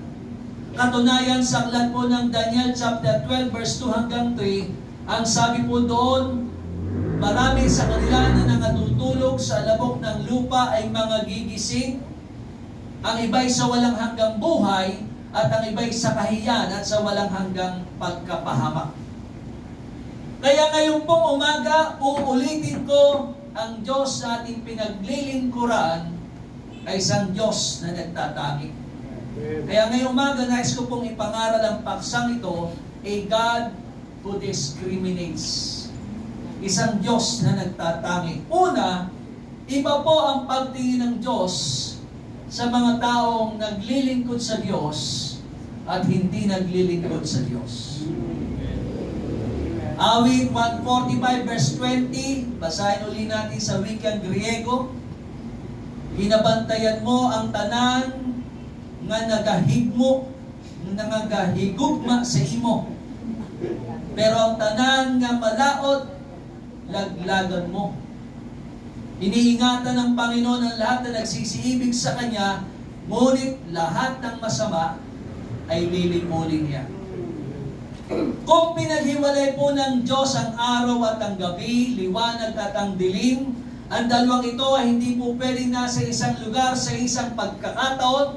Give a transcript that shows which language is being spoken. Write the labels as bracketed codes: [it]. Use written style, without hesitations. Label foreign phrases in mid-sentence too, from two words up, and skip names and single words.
[tl] Katunayan sa aklat po ng Daniel chapter 12 verse 2 hanggang 3, ang sabi po doon, marami sa kanila na nakatutulog sa labok ng lupa ay mga gigising, ang iba'y sa walang hanggang buhay, at ang iba'y sa kahiyan at sa walang hanggang pagkapahamak. Kaya ngayon pong umaga, uulitin ko, ang Diyos na ating pinaglilingkuran ay isang Diyos na nagtatangi. Kaya ngayong umaga, nais ko pong ipangaral ang paksang ito, [en] a God who discriminates. [tl] Isang Diyos na nagtatangi. Una, iba po ang pagtingin ng Diyos sa mga taong naglilingkod sa Diyos at hindi naglilingkod sa Diyos. Awit 145 verse 20, basahin uli natin sa wikang Griego. [hil] Hinabantayan mo ang tanan nga nagahigugma sa imo. Pero ang tanan nga malaot, laglagan mo. [tl] Iniingatan ng Panginoon ang lahat na nagsisiibig sa Kanya, ngunit lahat ng masama ay lilimulin niya. Kung pinaghiwalay po ng Diyos ang araw at ang gabi, liwanag at ang dilim, ang dalawang ito ay hindi po pwedeng nasa isang lugar sa isang pagkakataon.